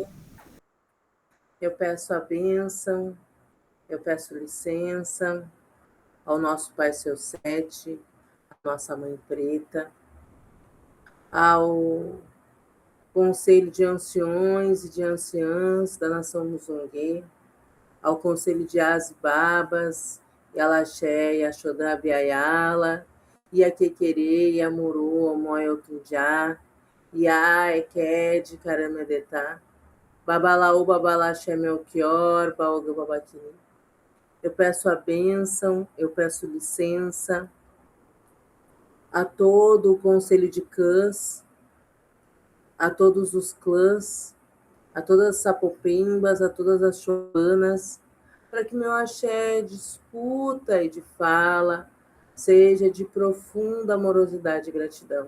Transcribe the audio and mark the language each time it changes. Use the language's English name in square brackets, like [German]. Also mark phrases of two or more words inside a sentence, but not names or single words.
[Portuguese] Eu peço a bênção, eu peço licença ao nosso Pai Seu Sete, à nossa Mãe Preta, ao Conselho de Anciões e de Anciãs da Nação Muzungue, ao Conselho de Asbabas, Yalaxé, Yaxodá, Biayala, Iaquequerê, Yamuru, Omoyotunjá, Ia, Eked, Caramedetá, Babalaú, Babalaxé, Melchior, Baoga, Babaquini. Eu peço a bênção, eu peço licença a todo o Conselho de Cãs, a todos os clãs, a todas as sapopimbas, a todas as choanas, para que meu axé de escuta e de fala seja de profunda amorosidade e gratidão.